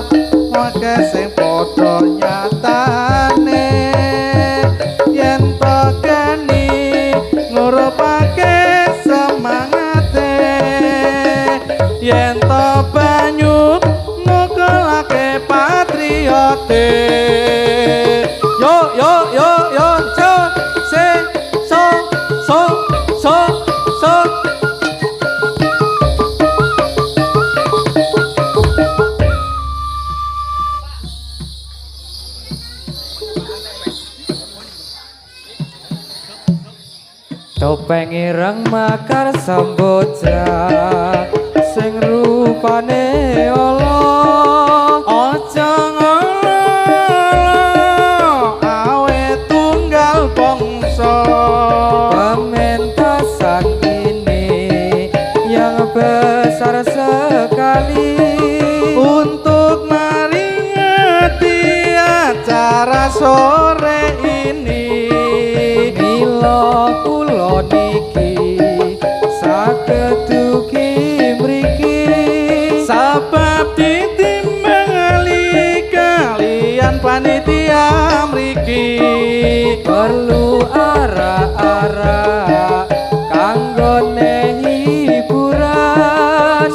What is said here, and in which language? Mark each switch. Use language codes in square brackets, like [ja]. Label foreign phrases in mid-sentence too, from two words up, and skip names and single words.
[jv] wake sing padha nyatane yen to geni ngurupake semangate yen to banyu ngukulake patriote yo yo yo yo so se so so so so topeng ireng makar samboja sing rupane ala aja ngono awe tunggal bangsa [id] pementasan ini yang besar sekali untuk meringati acara sore ini [jv] mila kula niki saged dugi mriki sebab ditimbali kalian panitia mriki perlu ara-ara kanggone hiburan